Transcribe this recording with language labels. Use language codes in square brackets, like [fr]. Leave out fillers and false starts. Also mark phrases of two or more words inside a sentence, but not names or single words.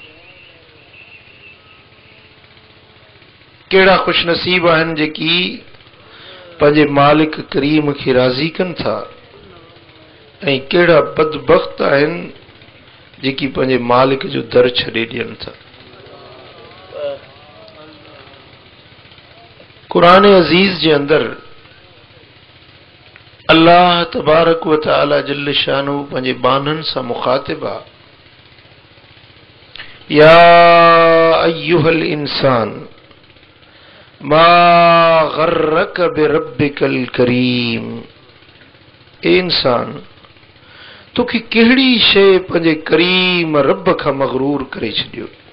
[sd] कहिड़ा खुश नसीब आहिनि जेकी पंहिंजे मालिक करीम खे राज़ी कनि था, ऐं कहिड़ा बदबख्त आहिनि जेकी पंहिंजे मालिक जो दर छॾे ॾियनि था। कुरान अज़ीज़ जे अंदर [ar] الله تبارك وتعالى جل شانه [sd] पंहिंजे बाननि सां मुखातिब आहे। [ar] يا أيها الإنسان ما غرك بربك الكريم, [sd] ए इंसान तोखे कहिड़ी शइ पंहिंजे करीम रब खां मगरूर करे छॾियो।